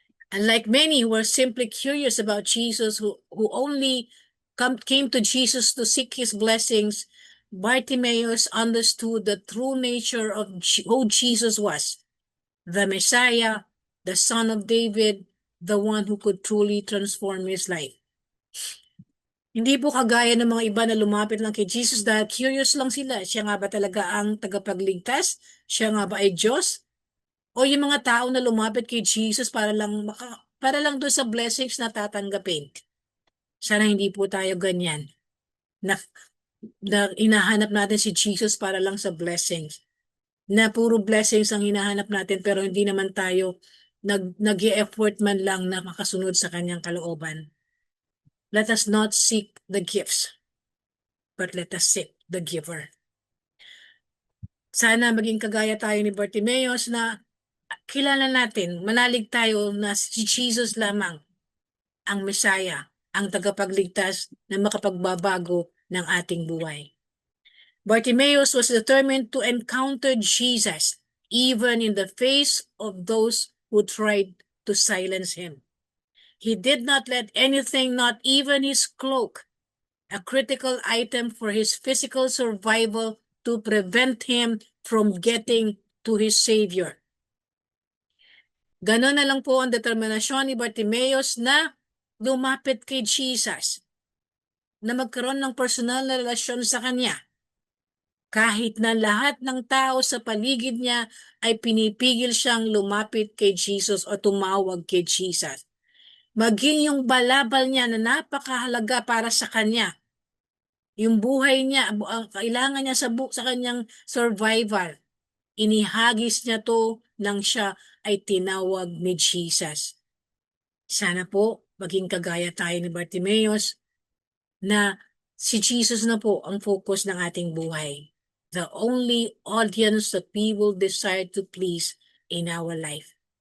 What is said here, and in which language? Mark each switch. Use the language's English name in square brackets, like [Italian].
[English] Unlike many who were simply curious about Jesus, who only came to Jesus to seek his blessings, Bartimaeus understood the true nature of who Jesus was, the Messiah, the Son of David, the one who could truly transform his life. [Filipino] Hindi po kagaya ng mga iba na lumapit lang kay Jesus dahil curious lang sila. Siya nga ba talaga ang tagapagligtas? Siya nga ba ay Diyos? O yung mga tao na lumapit kay Jesus para lang doon sa blessings na tatanggapin. Sana hindi po tayo ganyan. Na hinahanap natin si Jesus para lang sa blessings. Na puro blessings ang hinahanap natin pero hindi naman tayo nag-e-effort man lang na makasunod sa kanyang kalooban. [English] Let us not seek the gifts, but let us seek the giver. [Filipino] Sana maging kagaya tayo ni Bartimaeus na kilala natin, manalig tayo na si Jesus lamang ang Messiah, ang tagapagligtas na makapagbabago ng ating buhay. [English] Bartimaeus was determined to encounter Jesus even in the face of those who tried to silence him. He did not let anything, not even his cloak, a critical item for his physical survival, to prevent him from getting to his Savior. [Filipino] Ganon na lang po ang determinasyon ni Bartimaeus na lumapit kay Jesus, na magkaroon ng personal na relasyon sa kanya. Kahit na lahat ng tao sa paligid niya ay pinipigil siyang lumapit kay Jesus o tumawag kay Jesus. Maging yung balabal niya na napakahalaga para sa kanya. Yung buhay niya, ang kailangan niya sa kanyang survival. Inihagis niya to nang siya ay tinawag ni Jesus. Sana po maging kagaya tayo ni Bartimaeus na si Jesus na po ang focus ng ating buhay. [English] The only audience that we will desire to please in our life.